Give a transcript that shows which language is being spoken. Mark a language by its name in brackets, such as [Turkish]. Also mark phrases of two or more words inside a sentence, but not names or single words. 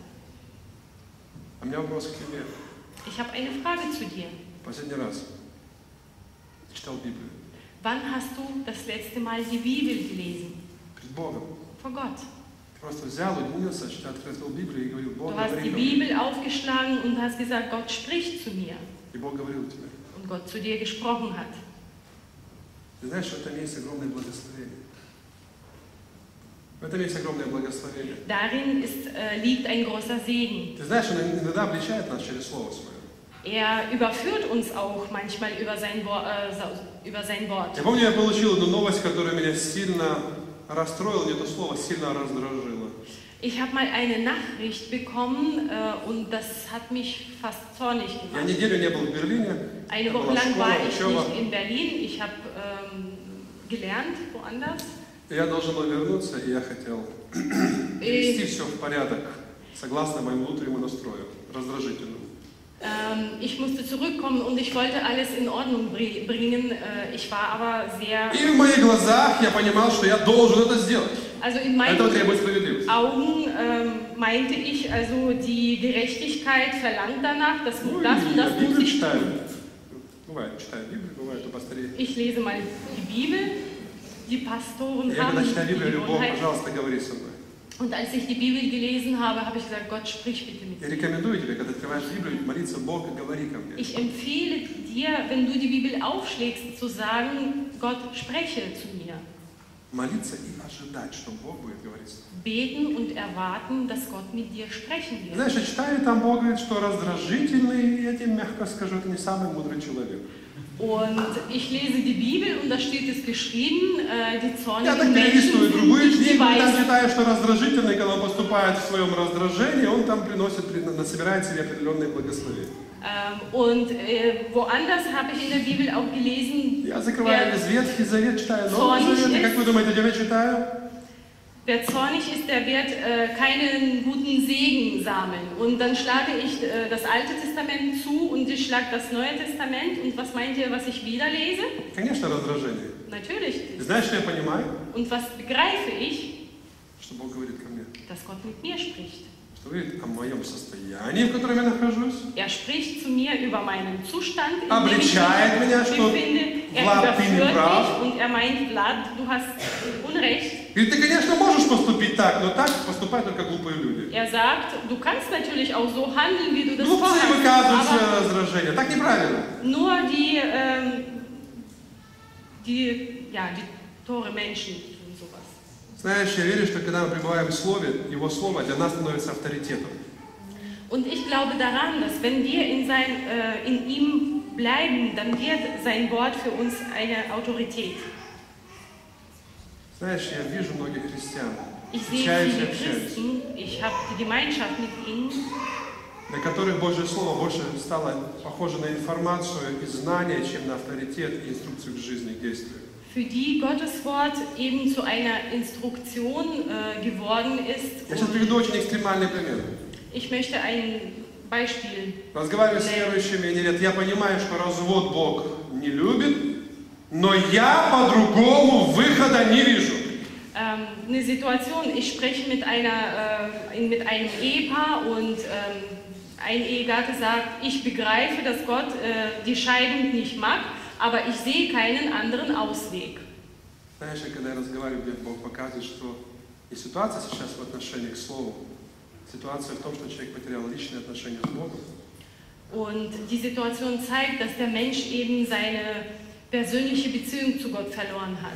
[Russian] А у меня вопрос к тебе. [German] Ich habe eine Frage zu dir. [Russian] Последний раз ты читал Библию [German] Wann hast du das letzte Mal die Bibel gelesen? [Russian] перед Богом. [German] Vor Gott. [Russian] Ты просто взял, уединился, открыл Библию и говорил, Бог [German] Du hast [Russian] говорит [German] die [Russian] ко мне. [German] Bibel aufgeschlagen und hast gesagt, Gott spricht zu mir. [Russian] И Бог говорил тебе. [German] Und Gott zu dir gesprochen hat. [Russian] Ты знаешь, что в этом есть огромное благословение. В этом есть огромное благословение. [German] Darin liegt ein großer Segen. [Russian] Ты знаешь, Он иногда обличает нас через Слово Свое. [German] Er überführt uns auch manchmal über sein Wort. [Russian] Я помню, я получил одну новость, которая меня сильно расстроила, не то слово, сильно раздражило. [German] Ich habe mal eine Nachricht bekommen und das hat mich fast zornig [Russian] Я [German] gemacht. [Russian] неделю не был в Берлине. [German] Eine [Russian] Это [German] Woche [Russian] была [German] lang [Russian] школа, [German] war ich [Russian] учеба. [German] nicht in Berlin. Ich habe gelernt woanders. [Russian] Я должен был вернуться, и я хотел привести все в порядок, согласно моему внутреннему настрою, раздражительному. [German] Ich musste zurückkommen und ich wollte alles in Ordnung bringen. Ich war aber sehr... [Russian] И в моих глазах я понимал, что я должен это сделать. [German] Also in [Russian] Этого [German] meinen [Russian] требует справедливость. [German] Augen meinte ich, also die Gerechtigkeit verlangt danach, dass [Russian] Ну, [German] das und [Russian] я [German] das muss [Russian] Библию [German] ich [Russian] читаю. [German] tun. [Russian] Бывает, читаю Библию, бывает у пастырей. [German] Ich lese mal die Bibel. Die Pastoren [Russian] Я [German] haben [Russian] когда [German] die [Russian] читаю Библию, я говорю, Бог, [German] Gewohnheit. [Russian] пожалуйста, говори со мной. [German] Und als ich die Bibel gelesen habe, habe ich gesagt, Gott, sprich bitte mit [Russian] Я [German] mir. [Russian] рекомендую тебе, когда открываешь Библию, молиться Бог и говори ко мне. [German] Ich empfehle dir, wenn du die Bibel aufschlägst, zu sagen, Gott, spreche zu mir. [Russian] Молиться и ожидать, что Бог будет говорить с тобой. [German] Beten und erwarten, dass Gott mit dir sprechen wird. [Russian] Знаешь, я читаю, там Бог говорит, что раздражительный, я тебе мягко скажу, это не самый мудрый человек. [German] Und ich lese die Bibel und da steht es geschrieben, die [Russian] Я [German] zornigen [Russian] так [German] Menschen [Russian] перелистываю [German] sind [Russian] другую [German] nicht die [Russian] книгу, и там [German] Weisen. [Russian] читаю, что раздражительный, когда он поступает в своем раздражении, он там собирает себе определенные благословения. [German] Und woanders habe ich in der Bibel auch gelesen, [Russian] Я закрываю весь Ветхий Завет, читаю Новый Завет, и как вы думаете, где я читаю? [German] wer zornig ist, der wird keinen guten Segen sammeln. Und dann schlage ich das Alte Testament zu und ich schlage das Neue Testament. Und was meint ihr, was ich wieder lese? [Russian] Конечно, раздражение. [German] Natürlich. [Russian] И знаешь, что я понимаю? [German] Und was begreife ich? [Russian] Что Бог говорит ко мне. [German] Dass Gott mit mir spricht. [Russian] Что говорит о моем состоянии, в котором я нахожусь. [German] Er spricht zu mir über meinen Zustand, in dem ich [Russian] Обличает меня, что [German] mich befinde. Er [Russian] Влад, ты не [German] überführt [Russian] прав. [German] mich und er meint, Vlad, du hast Unrecht. [Russian] Говорит, ты, конечно, можешь поступить так, но так поступают только глупые люди. [German] Er sagt, du kannst natürlich auch so handeln, wie du das [Russian] Глупцы [German] vorhast, [Russian] выказывают свое [German] aber [Russian] раздражение. Так неправильно. [German] nur die tore Menschen tun sowas. [Russian] Знаешь, я верю, что когда мы пребываем в Слове, Его Слово для нас становится авторитетом. [German] Und ich glaube daran, dass wenn wir in ihm bleiben, dann wird sein Wort für uns eine Autorität. [Russian] Знаешь, я вижу многих христиан, [German] Ich sehe [Russian] встречаюсь и [German] viele [Russian] общаюсь, [German] Christen, ich habe die Gemeinschaft mit ihnen, [Russian] для которых Божье Слово больше стало похоже на информацию и знания, чем на авторитет и инструкцию к жизни, к действию. [German] für die Gottes Wort eben zu einer Instruktion geworden ist. [Russian] Я сейчас приведу очень экстремальный пример. [German] Ich möchte ein Beispiel. [Russian] Разговариваю с верующими, они говорят, я понимаю, что развод Бог не любит, но я по-другому выхода не вижу. [German] Eine Situation, ich spreche mit einem Ehepaar und ein Ehegatte sagt, ich begreife, dass Gott die Scheidung nicht mag, aber ich sehe keinen anderen Ausweg. [Russian] Знаешь, когда я разговариваю, мне Бог показывает, что и ситуация сейчас в отношении к Слову, ситуация в том, что человек потерял личные отношения с Богом. [German] Und die Situation zeigt, dass der Mensch eben seine persönliche Beziehung zu Gott verloren hat.